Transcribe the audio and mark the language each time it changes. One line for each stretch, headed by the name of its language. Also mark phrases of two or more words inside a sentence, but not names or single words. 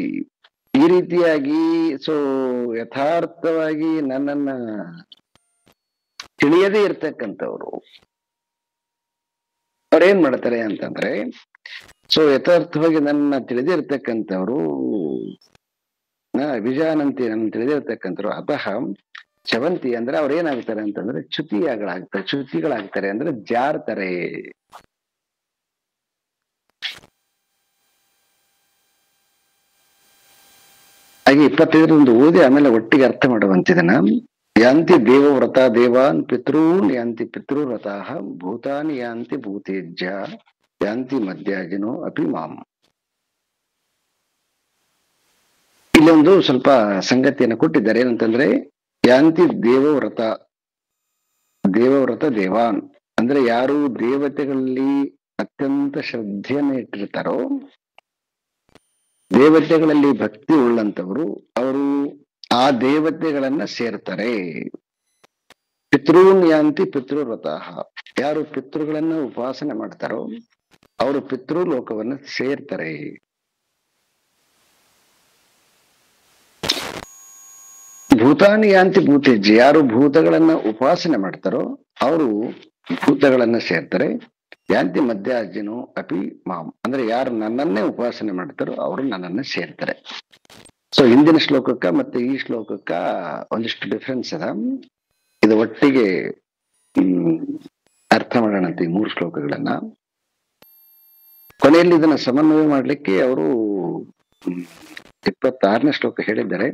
Kannada: ಈ ರೀತಿಯಾಗಿ ಸೊ ಯಥಾರ್ಥವಾಗಿ ನನ್ನನ್ನ ತಿಳಿಯದೇ ಇರ್ತಕ್ಕಂಥವ್ರು ಅವ್ರೇನ್ ಮಾಡ್ತಾರೆ ಅಂತಂದ್ರೆ, ಸೊ ಯಥಾರ್ಥವಾಗಿ ನನ್ನ ತಿಳಿದಿರ್ತಕ್ಕಂಥವ್ರು ಅಭಿಜಾನಂತಿ, ನನ್ನ ತಿಳಿದಿರ್ತಕ್ಕಂಥವ್ರು ಅತಃ ಚವಂತಿ ಅಂದ್ರೆ ಅವ್ರ ಏನಾಗ್ತಾರೆ ಅಂತಂದ್ರೆ ಚ್ಯುತಿಗಳಾಗ್ತಾರೆ ಅಂದ್ರೆ ಜಾರ್ತಾರೆ. ಹಾಗೆ 25 ಓದಿ ಆಮೇಲೆ ಒಟ್ಟಿಗೆ ಅರ್ಥ ಮಾಡುವಂತಿದನ.
Sanskrit: ಯಾಂತಿ ದೇವವ್ರತ ದೇವಾನ್ ಪಿತೃನ್ ಯಾಂತಿ ಪಿತೃವ್ರತಾಃ ಭೂತಾನಿ ಯಾಂತಿ ಭೂತೇಜ್ಯ ಯಾಂತಿ ಮಧ್ಯಾಜಿನೋ ಅಪಿ ಮಾಂ.
Kannada: ಇಲ್ಲೊಂದು ಸ್ವಲ್ಪ ಸಂಗತಿಯನ್ನು ಕೊಟ್ಟಿದ್ದಾರೆ. ಏನಂತಂದ್ರೆ
Sanskrit: ಯಾಂತಿ ದೇವವ್ರತ ದೇವಾನ್
Kannada: ಅಂದ್ರೆ ಯಾರು ದೇವತೆಗಳಲ್ಲಿ ಅತ್ಯಂತ ಶ್ರದ್ಧೆಯನ್ನು ಇಟ್ಟಿರ್ತಾರೋ, ದೇವತೆಗಳಲ್ಲಿ ಭಕ್ತಿ ಉಳ್ಳಂತವರು ಅವರು ಆ ದೇವತೆಗಳನ್ನ ಸೇರ್ತಾರೆ.
Sanskrit: ಪಿತೃನ್ ಯಾಂತಿ ಪಿತೃವ್ರತಃ,
Kannada: ಯಾರು ಪಿತೃಗಳನ್ನ ಉಪಾಸನೆ ಮಾಡ್ತಾರೋ ಅವರು ಪಿತೃಲೋಕವನ್ನ ಸೇರ್ತಾರೆ.
Sanskrit: ಭೂತಾನಿ ಯಾಂತಿ ಭೂತೇಜ್ಯ,
Kannada: ಯಾರು ಭೂತಗಳನ್ನ ಉಪಾಸನೆ ಮಾಡ್ತಾರೋ ಅವರು ಭೂತಗಳನ್ನ ಸೇರ್ತಾರೆ.
Sanskrit: ಯಾಂತಿ ಮಧ್ಯಾಜಿನೋ ಅಪಿ ಮಾಂ,
Kannada: ಅಂದ್ರೆ ಯಾರು ನನ್ನನ್ನೇ ಉಪಾಸನೆ ಮಾಡ್ತಾರೋ ಅವರು ನನ್ನನ್ನ ಸೇರ್ತಾರೆ. ಸೊ ಹಿಂದಿನ ಶ್ಲೋಕಕ್ಕ ಮತ್ತೆ ಈ ಶ್ಲೋಕಕ್ಕ ಒಂದಿಷ್ಟು ಡಿಫ್ರೆನ್ಸ್ ಅದ. ಇದು ಒಟ್ಟಿಗೆ ಅರ್ಥ ಮಾಡೋಣಂತೆ ಈ 3 ಶ್ಲೋಕಗಳನ್ನ. ಕೊನೆಯಲ್ಲಿ ಇದನ್ನ ಸಮನ್ವಯ ಮಾಡ್ಲಿಕ್ಕೆ ಅವರು 26ನೇ ಶ್ಲೋಕ ಹೇಳಿದ್ದಾರೆ.